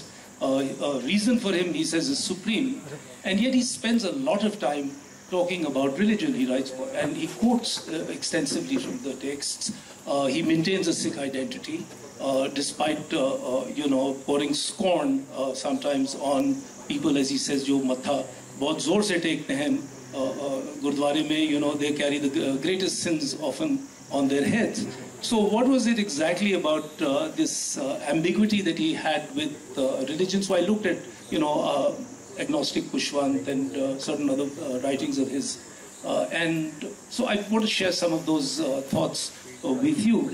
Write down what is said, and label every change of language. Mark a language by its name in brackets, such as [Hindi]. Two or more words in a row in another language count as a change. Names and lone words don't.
[English] A reason for him, he says, is supreme, and yet he spends a lot of time talking about religion. He writes, and he quotes extensively from the texts. He maintains a Sikh identity, despite you know, pouring scorn sometimes on people, as he says, [Hindi] "जो माथा बहुत ज़ोर से टेकते हैं गुरद्वारा में, [English] they carry the greatest sins often on their heads. So what was it exactly about this ambiguity that he had with religion? So I looked at, agnostic Khushwant and certain other writings of his. And so I want to share some of those thoughts with you.